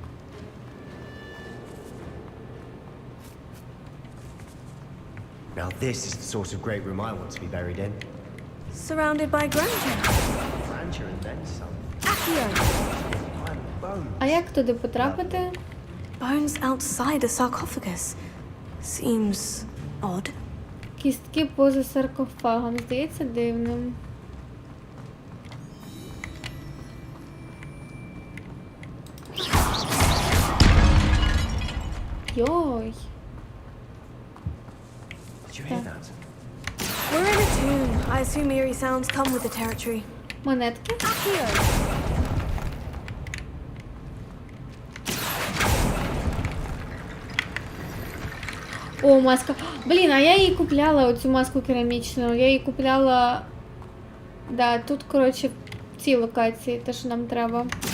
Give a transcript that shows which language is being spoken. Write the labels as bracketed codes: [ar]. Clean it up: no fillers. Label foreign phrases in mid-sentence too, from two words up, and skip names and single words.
[en] Now this is the sort of great room I want to be buried in. Surrounded by grandeur. Grandeur and then some. [uk] А як туди потрапити? [en] Bones outside a sarcophagus. Seems odd. [uk] Кістки поза саркофагом. Здається дивним. Йой. [en] Did you hear that? We're in a tomb. I assume eerie sounds come with the territory. [uk] Монетки. О, маска. Блін, а я її купляла, оцю маску керамічну. Я її купляла... Да, тут, коротше, в цій локації, те, що нам треба.